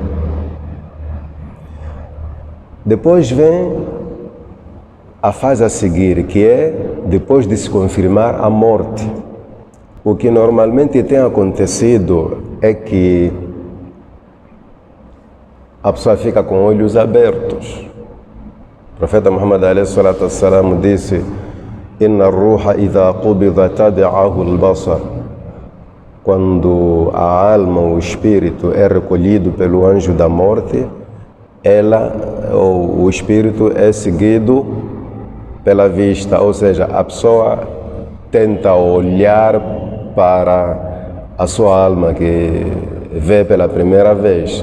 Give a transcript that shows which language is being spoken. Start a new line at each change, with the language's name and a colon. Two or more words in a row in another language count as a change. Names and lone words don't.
Portuguese: Depois vem a fase a seguir, que é depois de se confirmar a morte. O que normalmente tem acontecido é que a pessoa fica com olhos abertos. O profeta Muhammad a.s. disse:
Arabic: إن الروح إذا قبض تبعه البصر.
Portuguese: Quando a alma, o espírito, é recolhido pelo anjo da morte, o espírito é seguido pela vista, ou seja, a pessoa tenta olhar para a sua alma que vê pela primeira vez.